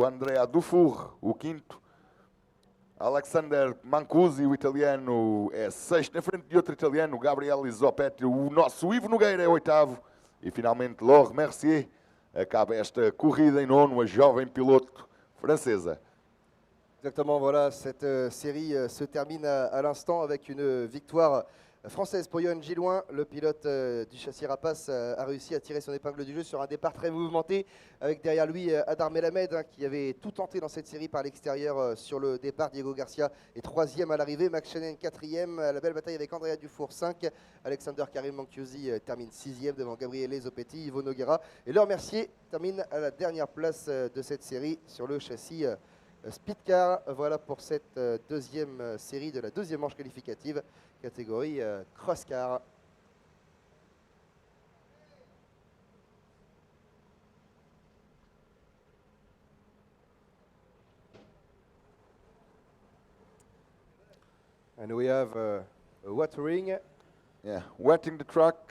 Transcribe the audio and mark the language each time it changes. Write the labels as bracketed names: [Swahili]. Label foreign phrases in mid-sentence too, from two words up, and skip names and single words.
[Portuguese] Andrea Dufour, o quinto. Alexander Mancusi, o italiano, é sexto. Na frente de outro italiano, Gabriele Zoppetti. O nosso Ivo Nogueira é oitavo. E finalmente Laure Mercier acaba esta corrida em nono, a jovem piloto francesa. [French] Exactement, voilà, cette série se termine à l'instant avec une victoire française pour Johan Gilloin. Le pilote du châssis Rapace a réussi à tirer son épingle du jeu sur un départ très mouvementé, avec derrière lui Adar Melamed qui avait tout tenté dans cette série par l'extérieur sur le départ. Diego Garcia est troisième à l'arrivée, Max Chennen quatrième, la belle bataille avec Andrea Dufour 5, Alexander Karim Mancusi termine sixième devant Gabriele Zoppetti, Ivo Nogueira et Laure Mercier termine à la dernière place de cette série sur le châssis Speedcar. Voilà pour cette deuxième série de la deuxième manche qualificative, catégorie Crosscar. [English] And we have watering. Yeah, wetting the track.